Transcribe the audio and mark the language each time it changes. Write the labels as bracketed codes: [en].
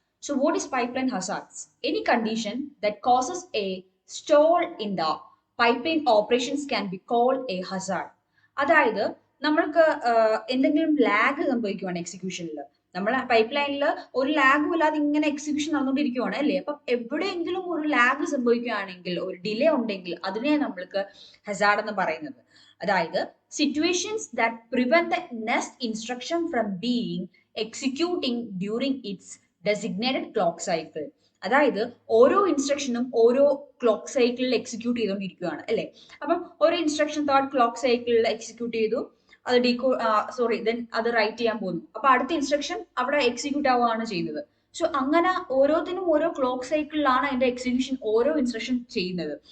[en] So what is pipeline hazards? Any condition that causes a stall in the pipeline operations can be called a hazard. [ml] അതായത് നമ്മൾക്ക് എന്തെങ്കിലും lag സംഭവിക്കുവാണ് എക്സിക്യൂഷനിൽ. നമ്മൾ pipe ലൈനിൽ ഒരു ലാഗും ഇല്ലാതെ ഇങ്ങനെ എക്സിക്യൂഷൻ നടന്നുകൊണ്ടിരിക്കുവാണ് അല്ലേ. അപ്പം എവിടെയെങ്കിലും ഒരു ലാഗ് സംഭവിക്കുകയാണെങ്കിൽ, ഒരു ഡിലേ ഉണ്ടെങ്കിൽ അതിനെ നമ്മൾക്ക് ഹസാർഡ് എന്ന് പറയുന്നത്. [en] അതായത് situations that prevent the next instruction from being executing during its designated clock cycle. [ml] അതായത് ഓരോ ഇൻസ്ട്രക്ഷനും ഓരോ ക്ലോക്ക് സൈക്കിളിൽ എക്സിക്യൂട്ട് ചെയ്തുകൊണ്ടിരിക്കുകയാണ് അല്ലേ. അപ്പം ഒരു ഇൻസ്ട്രക്ഷൻ തേർഡ് ക്ലോക്ക് സൈക്കിളിൽ എക്സിക്യൂട്ട് ചെയ്തു, അത് ദെൻ അത് റൈറ്റ് ചെയ്യാൻ പോകുന്നു. അപ്പൊ അടുത്ത ഇൻസ്ട്രക്ഷൻ അവിടെ എക്സിക്യൂട്ട് ആവുകയാണ് ചെയ്യുന്നത്. സോ അങ്ങനെ ഓരോത്തിനും ഓരോ ക്ലോക്ക് സൈക്കിളിലാണ് അതിന്റെ എക്സിക്യൂഷൻ ഓരോ ഇൻസ്ട്രക്ഷൻ ചെയ്യുന്നത്.